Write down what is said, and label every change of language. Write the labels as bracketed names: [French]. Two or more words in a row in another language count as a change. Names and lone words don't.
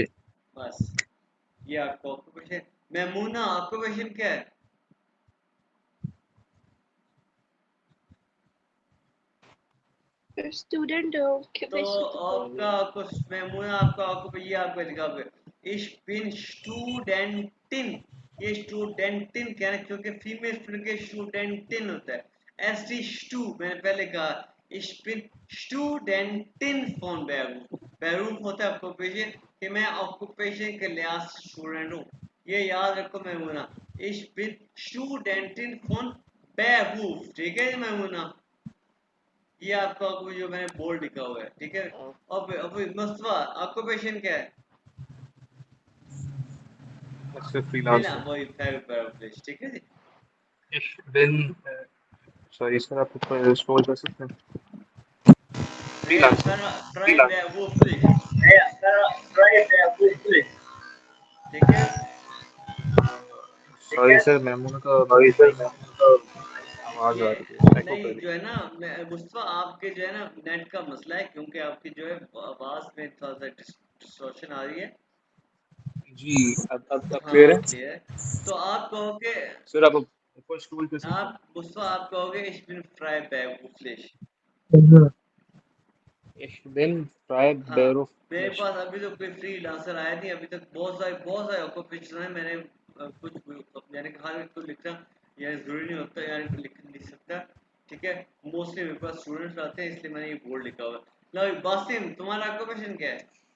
[Hindi] बस ये आपका ऑक्यूपेशन। मैमूना ऑक्यूपेशन क्या है? [English] Student [Hindi] तो occupation तो कोई नहीं। आपका कुछ मैमूना आपका ऑक्यूपेशन ये आपका लिखा हुआ है, [German] ich bin Studentin, [Hindi] ये स्टूडेंटिन क्या है, क्योंकि [English] female student [Hindi] के स्टूडेंटिन होता है, एस स्टू मैंने पहले कहा, [German] ich bin Studentin von Beruf, [Hindi] बेरूफ होता है ऑक्यूपेशन, कि मैं ऑक्यूपेशन के लिहाज से स्टूडेंट हूँ, ये याद रखो मैमूना, [German] ich bin Studentin von Beruf, [Hindi] ठीक है मैमूना। ये आपका जो मैंने बोर्ड लिखा हुआ है, ठीक है। अब मुस्तफा ऑक्यूपेशन क्या है? [English] It's a [Hindi] बिना [English] freelancer. [Hindi] वही पैराप्लेस, ठीक है जी। [German] Ich bin, [English] sorry sir, [Hindi] आप ऊपर scroll कर सकते हैं? [English] Freelancer. [Hindi] फ्राई ठीक है। [English] Sorry sir, [Hindi] मैमूना का बैकग्राउंड में आवाज ये आ रही है, echo कर नहीं रही जो है ना मुस्तफा, आपके जो है ना नेट का मसला है, क्योंकि आपकी जो है आवाज में थोड़ा सा डिस्टॉर्शन आ रही है। है। जी, अब क्लियर हाँ है? क्लियर। तो आप कहोगे, सर आप ऊपर स्क्रॉल कर सकते हैं? आप मुस्तफा आप कहोगे [German] ich bin frei beruflich। Ich bin [Hindi] हाँ, मेरे [German] freiberuflich. [Hindi] पास अभी तो कोई फ्रीलांसर आया नहीं अभी तक, बहुत सारे ऑक्यूपेशन है। मैंने कुछ यानी कि हर एक को लिखना यानी जरूरी नहीं होता, यानी लिख सकता, ठीक है। मोस्टली मेरे पास स्टूडेंट्स आते हैं, इसलिए मैंने ये बोर्ड लिखा हुआ है। लो बासिम, तुम्हारा ऑक्यूपेशन क्या है?